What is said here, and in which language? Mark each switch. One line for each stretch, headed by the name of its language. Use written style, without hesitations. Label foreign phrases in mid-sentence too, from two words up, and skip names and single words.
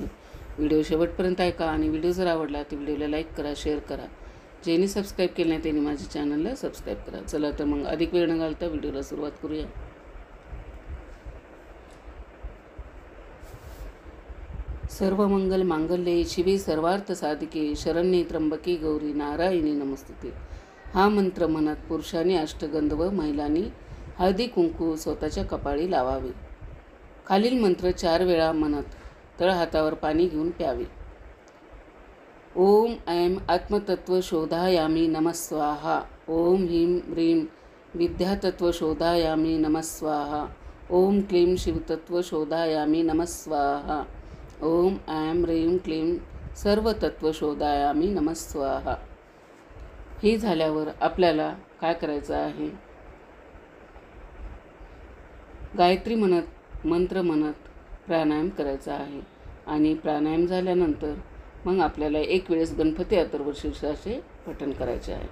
Marathi: व्हिडिओ शेवटपर्यंत ऐका आणि व्हिडिओ जर आवडला तर व्हिडिओला लाईक करा, शेअर करा। ज्यांनी सबस्क्राईब केले नाही त्यांनी माझ्या चॅनलला सबस्क्राईब करा। चला तर मग अधिक वेळ न घालता व्हिडिओला सुरुवात करूया।
Sanskrit: सर्व मंगल मांगल्ये शिवे सर्वार्थ साधिके शरण्ये त्र्यंबके गौरी नारायणी नमस्तुते।
Marathi: हा मंत्र म्हणत पुरुषांनी अष्टगंध व महिलांनी हळदी कुंकू स्वतःच्या कपाळी लावावे। खालील मंत्र 4 वेळा म्हणत तळहातावर पाणी घेऊन प्यावे।
Sanskrit: ओम ऐं आत्मतत्व शोधायामी नमः स्वाहा। ओम ह्रीं ह्रीं विद्यातत्व शोधायामी नमः स्वाहा। ओम क्लीं शिवतत्व शोधायामी नमः स्वाहा। ओम ऐं ह्रीं क्लीं सर्वतत्व शोधायामी नमः स्वाहा।
Marathi: हे झाल्यावर आपल्याला काय करायचं आहे? गायत्री म्हणत मंत्र म्हणत प्राणायाम करायचा आहे। आणि प्राणायाम झाल्यानंतर मग आपल्याला एक वेळेस गणपती अथर्वशीर्षाचे पठण करायचे आहे।